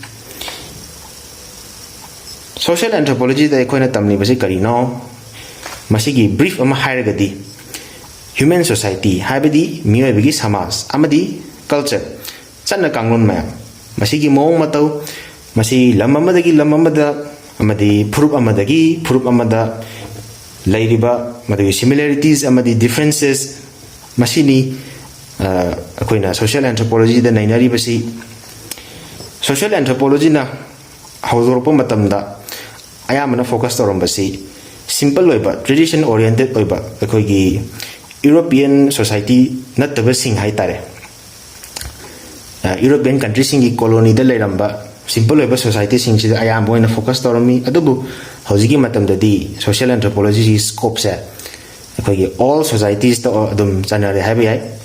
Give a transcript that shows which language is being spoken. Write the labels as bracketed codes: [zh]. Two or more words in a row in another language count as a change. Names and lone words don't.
[en] Social anthropology [mni] da akoina tamni basi karino masigi brief ama hairagadi [en] human society [mni] haibadi miyoibagi samaj amadi culture sanna kanglon ma masigi mong matau masi lamamadagi lamamada amadi phurup amada lairiba madagi similarities amadi differences masini akoina [en] social anthropology [mni] da nainari basi. [en] Social anthropology [mni] na hawdorpo matamda ayamana focus torombasi simple oiba [en] tradition oriented [mni] oiba akoigi [en] European society [mni] nattaba sing haitare. [en] European countries [mni] singi colony da leiramba simple oiba society sing sida ayam boina focus toromi adubu hojigi matamdadi [en] social anthropology scope [mni] se akoigi [en] all societies [mni] ta adum chanare haiba yai.